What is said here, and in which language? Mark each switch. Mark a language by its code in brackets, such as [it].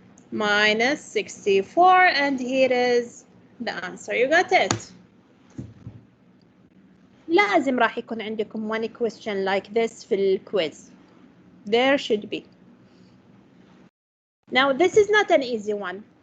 [en] Minus 64, and here is the answer. You got it. [ar] لازم راح يكون عندكم [en] one question like this [ar] في الquiz. [en] There should be. Now this is not an easy one.